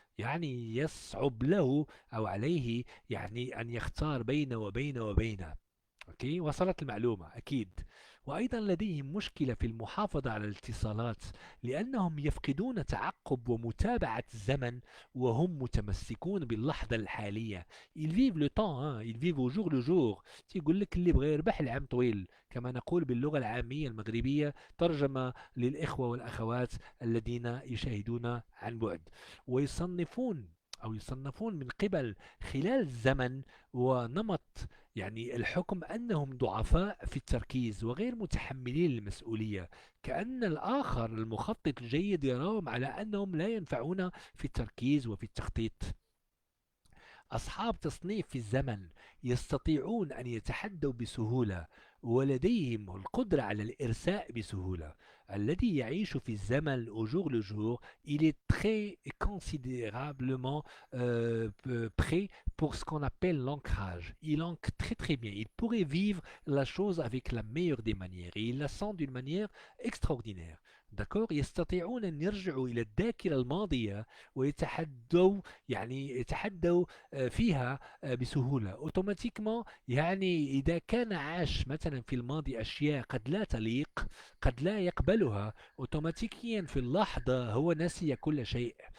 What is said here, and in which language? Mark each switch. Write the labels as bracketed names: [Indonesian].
[Arabic] يعني يصعب له أو عليه يعني أن يختار بين وبين وبين. أوكي، وصلت المعلومة أكيد. وأيضا لديهم مشكلة في المحافظة على الاتصالات، لأنهم يفقدون تعقب ومتابعة الزمن، وهم متمسكون باللحظة الحالية. [French] ils vivent le temps hein. ils vivent au jour le jour. [Arabic] يقول لك اللي بغى يربح العام طويل، كما نقول باللغة العامية المغربية، ترجمة للإخوة والأخوات الذين يشاهدون عن بعد. ويصنفون أو يصنفون من قبل خلال الزمن ونمط يعني الحكم أنهم ضعفاء في التركيز وغير متحملين المسؤولية، كأن الآخر المخطط الجيد يراهم على أنهم لا ينفعون في التركيز وفي التخطيط. أصحاب تصنيف في الزمن يستطيعون أن يتحدوا بسهولة، ولديهم القدرة على الإرساء بسهولة. الذي يعيش في الزمن [French] au jour le jour, il est très considérablement prêt pour ce qu'on appelle l'ancrage. Il ancre très très bien. Il pourrait vivre la chose avec la meilleure des manières et il la sent d'une manière extraordinaire. D'accord. [Arabic] يستطيعون أن يرجعوا إلى الذاكرة الماضية ويتحدوا يعني يتحدوا فيها بسهولة اوتوماتيكمان. يعني إذا كان عاش مثلا في الماضي أشياء قد لا تليق، قد لا يقبلها، اوتوماتيكيا في اللحظة هو نسي كل شيء.